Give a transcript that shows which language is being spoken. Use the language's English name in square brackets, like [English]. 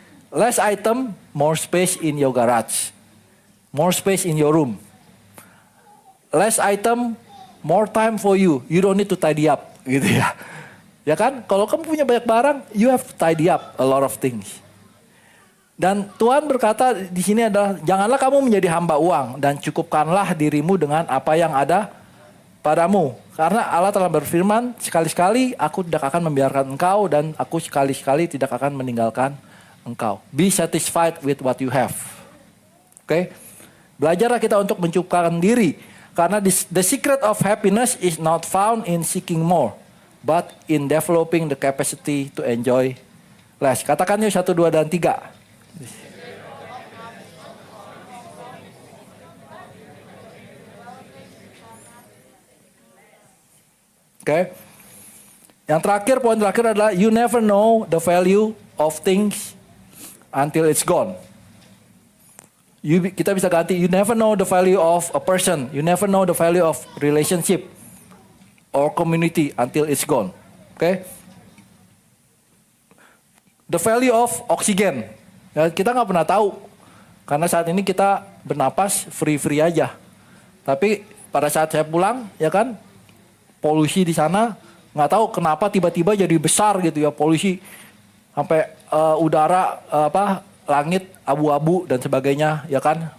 [English] Less item, more space in your garage. More space in your room. Less item, more time for you. You don't need to tidy up, [Indonesian] gitu ya. Ya kan? Kalau kamu punya banyak barang, [English] you have to tidy up a lot of things. [Indonesian] Dan Tuhan berkata di sini adalah, janganlah kamu menjadi hamba uang dan cukupkanlah dirimu dengan apa yang ada padamu. Karena Allah telah berfirman, sekali-sekali aku tidak akan membiarkan engkau dan aku sekali-sekali tidak akan meninggalkan engkau. [English] Be satisfied with what you have. Oke? [Indonesian] Belajarlah kita untuk mencukupkan diri. Karena [English] the secret of happiness is not found in seeking more, but in developing the capacity to enjoy less. [Indonesian] Katakan yuk 1, 2, dan 3. Oke. Yang terakhir, poin terakhir adalah [English] you never know the value of things until it's gone. [Indonesian] Kita bisa ganti, [English] you never know the value of a person, you never know the value of relationship or community until it's gone. Okay? The value of oxygen. [Indonesian] Ya, kita nggak pernah tahu karena saat ini kita bernapas free aja. Tapi pada saat saya pulang, ya kan, polusi di sana nggak tahu kenapa tiba-tiba jadi besar gitu ya, polusi sampai udara langit abu-abu dan sebagainya, ya kan.